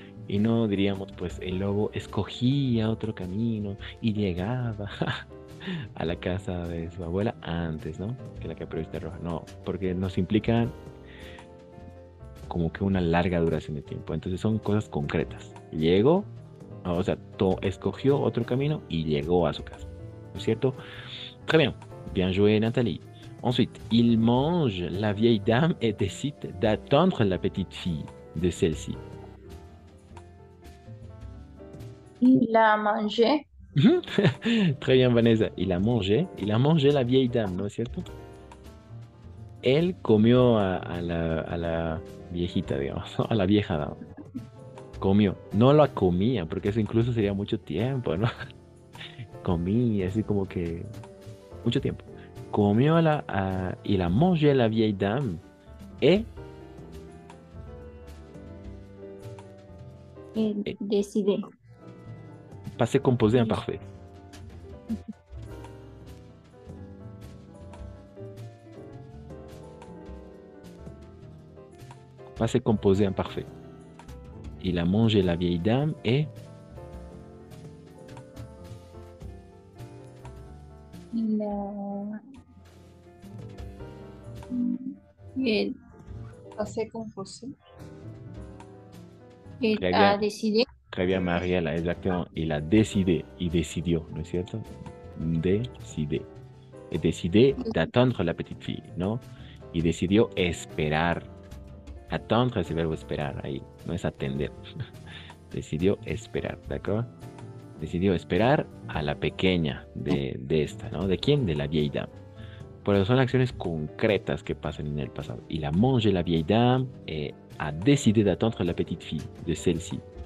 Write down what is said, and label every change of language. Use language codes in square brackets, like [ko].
[es] Y no diríamos, pues, el lobo escogía otro camino y llegaba a la casa de su abuela antes, ¿no? Que la Caperucita Roja. No, porque nos implican como que una larga duración de tiempo. Entonces son cosas concretas. Llegó, o sea, escogió otro camino y llegó a su casa. ¿No es cierto? [fr] Très bien. Bien joué, Nathalie. Ensuite, il mange la vieille dame et décide d'attendre la petite fille de celle-ci. Il a mangé. Très bien, Vanessa. Il a mangé la vieille dame, [es] ¿no es cierto? Él comió a la viejita, digamos, a la vieja dama. Comió. No la comía, porque eso incluso sería mucho tiempo, ¿no? Comía, así como que mucho tiempo. Comió [fr] il a mangé la vieille dame et Décidé. Passé composé imparfait. Passé composé imparfait. Il a mangé la vieille dame et Il a... [es] El passé composé. [fr] Il Très a bien. décidé. Très bien, Mariela, exactement. Il a décidé, [es] y decidió, ¿no es cierto? [fr] Décidé. Et décidé d'attendre la petite fille, ¿no? [es] Y decidió esperar. Attendre es el verbo esperar ahí, no es atender. Decidió esperar, ¿de acuerdo? Decidió esperar a la pequeña de esta, ¿no? ¿De quién? De la vieille dame. Pero son acciones concretas que pasan en el pasado. [fr] Il a mangé la vieille dame et a décidé d'attendre la petite fille de celle-ci.